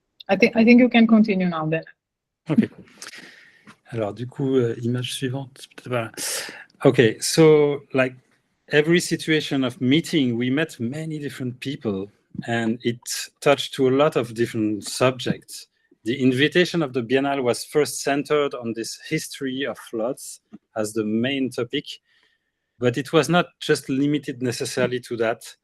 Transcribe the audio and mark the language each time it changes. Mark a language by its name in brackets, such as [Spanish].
[English] I think you can continue now, then. Ok. [French] Alors, du coup, image suivante. [English] Okay, so like every situation of meeting, we met many different people and it touched to a lot of different subjects. The invitation of the Biennale was first centered on this history of floods as the main topic, but it was not just limited necessarily to that.